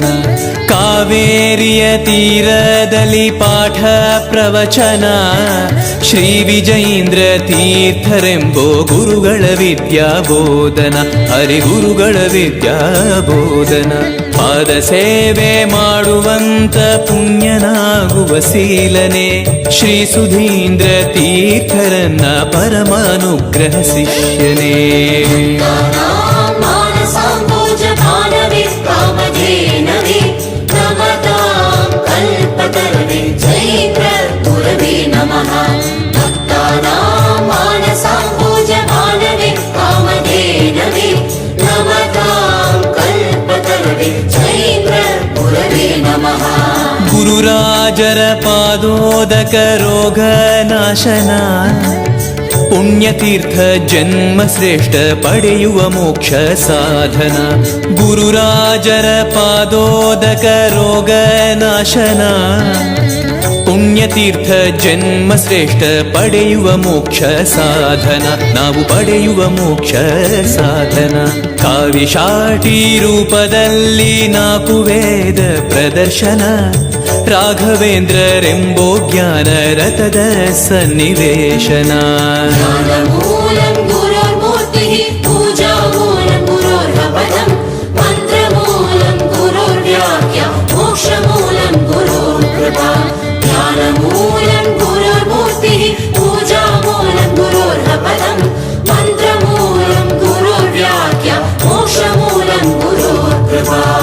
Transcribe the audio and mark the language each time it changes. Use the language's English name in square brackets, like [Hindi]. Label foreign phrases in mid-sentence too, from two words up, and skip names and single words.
[Kannada] ಕಾವೇರಿಯ ತೀರದಲ್ಲಿ ಪಾಠ ಪ್ರವಚನ, ಶ್ರೀ ವಿಜಯೀಂದ್ರ ತೀರ್ಥರೆಂಬೋ ಗುರುಗಳ ವಿದ್ಯಾಬೋಧನ, ಹರಿಗುರುಗಳ ವಿದ್ಯಾಬೋಧನ. ಪಾದ ಸೇವೆ ಮಾಡುವಂತ ಪುಣ್ಯನಾಗುವ ಶೀಲನೆ, ಶ್ರೀ ಸುಧೀಂದ್ರ ತೀರ್ಥರನ್ನ ಪರಮಾನುಗ್ರಹ ಶಿಷ್ಯನೇ. [Sanskrit] मानसाम्भोजमानविकामधेनवे नमतां कल्पतरवे जयप्रभुरवे नमः भक्तानां मानसाम्भोजमानविकामधेनवे नमतां कल्पतरवे जयप्रभुरवे नमः. [Kannada] ಗುರುರಾಜರ ಪಾದೋದಕ ರೋಗ ನಾಶನ, ಪುಣ್ಯತೀರ್ಥ ಜನ್ಮ ಶ್ರೇಷ್ಠ ಪಡೆಯುವ ಮೋಕ್ಷ ಸಾಧನ. ಗುರುರಾಜರ ಪಾದೋದಕ ರೋಗ ನಾಶನ, ಪುಣ್ಯತೀರ್ಥ ಜನ್ಮ ಶ್ರೇಷ್ಠ ಪಡೆಯುವ ಮೋಕ್ಷ ಸಾಧನ, ನಾವು ಪಡೆಯುವ ಮೋಕ್ಷ ಸಾಧನ. ಕಾವಿಶಾಟಿ ರೂಪದಲ್ಲಿ ನಾಲ್ಕು ವೇದ ಪ್ರದರ್ಶನ, ರಾಘವೇಂದ್ರರೆಂಬೋ ಜ್ಞಾನ ರಥದ ಸನ್ನಿವೇಶನ. [Sanskrit] ज्ञानमूलं गुरोर्मूर्तिः पूजामूलं गुरोर्पदं मन्त्रमूलं गुरोर्व्याख्या मोक्षमूलं गुरोर्कृपा. ज्ञानमूलं गुरोर्मूर्तिः पूजामूलं गुरोर्पदं मन्त्रमूलं गुरोर्व्याख्या मोक्षमूलं गुरोर्कृपा.